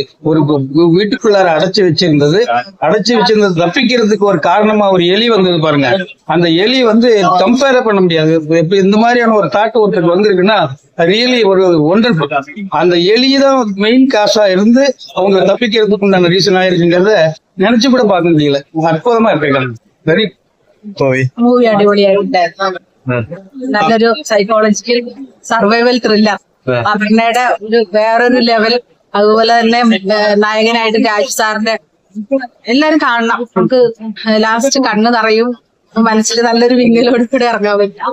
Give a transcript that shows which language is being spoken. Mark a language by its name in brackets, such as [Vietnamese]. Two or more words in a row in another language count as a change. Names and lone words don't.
[Tamil] ஒரு வீட்டுக்குள்ளார அடைச்சு வச்சிருந்தது தப்பிக்கிறதுக்கு ஒரு காரணமா ஒரு எலி வந்தது பாருங்க. அந்த எலி கம்பேர் பண்ண முடியாது. இப்ப இந்த மாதிரியான ஒரு தாட் ஒருத்தருக்கு வந்திருக்குன்னா ரியலி ஒரு ஒண்டர்ஃபுல். அந்த எலிதான் [English] main cause [Tamil] இருந்து அவங்க தப்பிக்கிறதுக்கு உண்டான ரீசன் ஆயிருக்குங்கிறத நினைச்சு கூட பார்க்க முடியல. அற்புதமா இருக்காங்க. வெரி [Malayalam] മൂവി അടിപൊളിയായിട്ടുണ്ടായിരുന്നു. നല്ലൊരു [English] psychological survival thriller. [Malayalam] അപർണയുടെ ഒരു വേറൊരു ലെവൽ. അതുപോലെ തന്നെ നായകനായിട്ട് രാജ് സാറിന്റെ എല്ലാരും കാണണം. നമുക്ക് ലാസ്റ്റ് കണ്ണ് നിറയും, മനസ്സിൽ നല്ലൊരു വിങ്ങലോട് കൂടെ ഇറങ്ങാൻ പറ്റും.